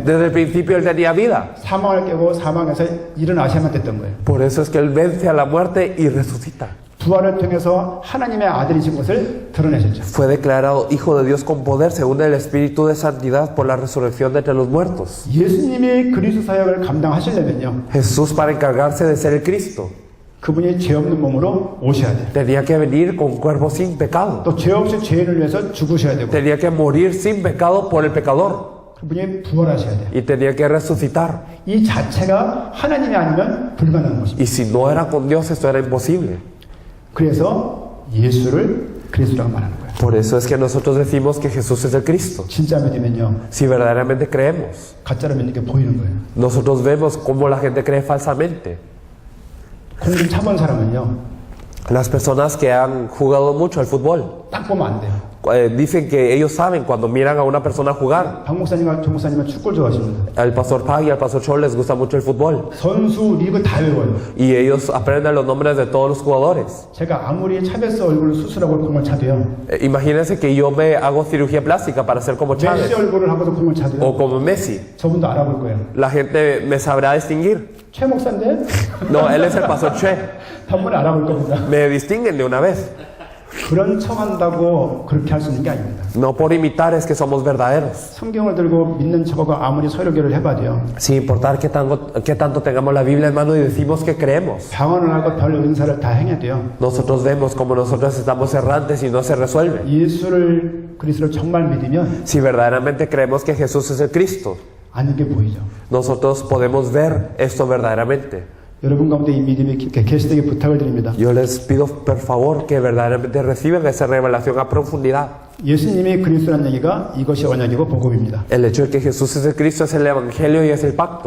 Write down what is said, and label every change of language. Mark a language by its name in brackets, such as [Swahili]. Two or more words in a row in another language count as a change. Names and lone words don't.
[Spanish] Desde el principio Él tenía vida. [Korean] 사망을 깨고 사망에서 일어나셔야만 됐던 거예요. [Spanish] Por eso es que Él vence a la muerte y resucita. [Korean] 부활을 통해서 하나님의 아들이신 것을 드러내셨죠. [Spanish] Fue declarado Hijo de Dios con poder según el Espíritu de Santidad por la resurrección de entre los muertos. [Korean] 예수님이 그리스도 사역을 감당하시려면요. [Spanish] Jesús, para encargarse de ser el Cristo, [Korean] 그분이 죄 없는 몸으로 오셔야 돼요. [Spanish] tenía que venir con cuerpo sin pecado. [Korean] 또 죄 없이 죄인을 위해서 죽으셔야 되고 [Spanish] Tenía que morir sin pecado por el pecador. [Korean] 그분이 부활하셔야 돼요. [Spanish] Y tenía que resucitar. [Korean] 이 자체가 하나님이 아니면 불가능한 것입니다. [Spanish] Y si no era con Dios, esto era imposible. [Korean] 그래서 예수를 그리스도라고 말하는 거예요. [Spanish] Por eso es que nosotros decimos que Jesús es el Cristo. [Korean] 진짜 믿으면요. [Spanish] Si verdaderamente creemos, [Korean] 가짜로 믿는 게 보이는 거예요. [Spanish] nosotros vemos cómo la gente cree falsamente. [Korean] 공좀 차본 사람은요. [Spanish] Las personas que han jugado mucho al fútbol [Korean] 딱 보면 안 돼요. [Spanish] dicen que ellos saben cuando miran a una persona jugar. [Korean] 박 목사님과 정 목사님은 축구를 좋아하십니다. [Spanish] Al pastor Pag y al pastor Chol les gusta mucho el fútbol. [Korean] 선수 리그 다 외워요. [Spanish] Y ellos aprenden los nombres de todos los jugadores. [Korean] 제가 아무리 차베스 얼굴을 수술하고 공을 차도요. [Spanish] Imagínense que yo me hago cirugía plástica para ser como [Korean] 메시 [Spanish] Chávez [Korean] 얼굴을 하고도 공을 차도요. [Spanish] o como Messi. [Korean] 저분도 알아볼 거예요. [Spanish] La gente me sabrá distinguir. [Korean] 최 목사인데? [Spanish] No, él es el pastor Che. [Korean] 단번에 알아볼 겁니다. [Spanish] Me distinguen de una vez. [Korean] 그런 척한다고 그렇게 할 수 있는 게 아닙니다. [Spanish] No por imitar es que somos verdaderos. [Korean] 성경을 들고 믿는 척하고 아무리 서로교를 해봐도요. [Spanish] Sin importar qué tanto tengamos la Biblia en mano y decimos que creemos. [Korean] 방언을 하고 별 은사를 다 행해도요. [Spanish] Nosotros vemos como nosotros estamos errantes y no se resuelve. [Korean] 예수를 그리스도를 정말 믿으면 [Spanish] Si verdaderamente creemos que Jesús es el Cristo, [Korean] 아는 게 보이죠. [Spanish] nosotros podemos ver esto verdaderamente. [Korean] 여러분 가운데 이 믿음이 계시되게 부탁을 드립니다. [Spanish] Yo les pido por favor que verdaderamente reciban esa revelación a profundidad. [Korean] 예수님이 그리스도라는 얘기가 이것이 언약이고 복음입니다. [Spanish] El hecho de que Jesús es el Cristo es el Evangelio y es el pacto.